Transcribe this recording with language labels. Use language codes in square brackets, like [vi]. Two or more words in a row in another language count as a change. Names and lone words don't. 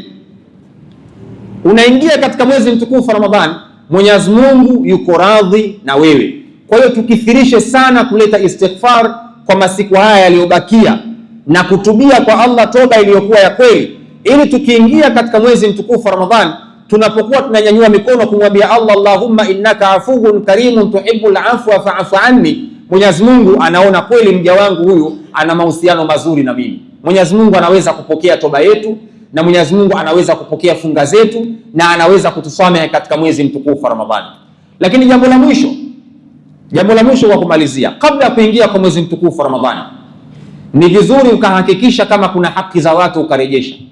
[sw] Unaingia katika mwezi mtukufu wa Ramadhani, Mwenyezi Mungu yuko radhi na wewe. Kwa hiyo tukithirishe sana kuleta istighfar kwa masiku haya yaliyobakia na kutubia kwa Allah toba iliyokuwa ya kweli, ili tukiingia katika mwezi mtukufu wa Ramadhani, tunapokuwa tunanyanyua mikono kumwambia Allah, [ar] اللهم إنك عفو كريم تحب العفو فاعف عني, [sw] Mwenyezi Mungu anaona kweli mja wangu huyu ana mahusiano mazuri na mimi. Mwenyezi Mungu anaweza kupokea toba yetu, na Mwenyezi Mungu anaweza kupokea funga zetu, na anaweza kutusamehe katika mwezi mtukufu wa Ramadhani. Lakini jambo la mwisho kwa kumalizia, kabla ya kuingia kwa mwezi mtukufu wa Ramadhani, ni vizuri ukahakikisha kama kuna haki za watu ukarejesha.